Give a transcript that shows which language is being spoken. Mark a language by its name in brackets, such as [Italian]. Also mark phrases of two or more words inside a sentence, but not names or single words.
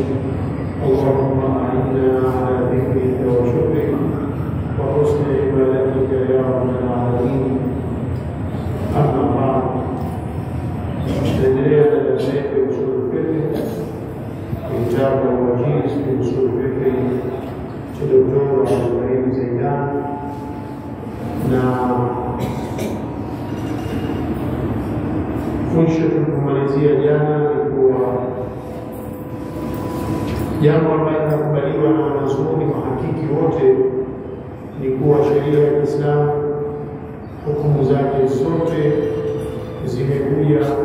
[Arabic] اللهم أعنا على ذكرك وشكرك وحسن عبادتك يا رب العالمين. أما بعد، ندري على شيء أصول الفقه، كتاب الوجيز في أصول الفقه للدكتور عبد الكريم زيدان. [Swahili] Mwisho tulikumalizia jana ilikuwa jambo ambalo linakubaliwa na wanazuoni mahakiki wote ni kuwa sheria ya Kiislamu hukumu zake zote zimekuja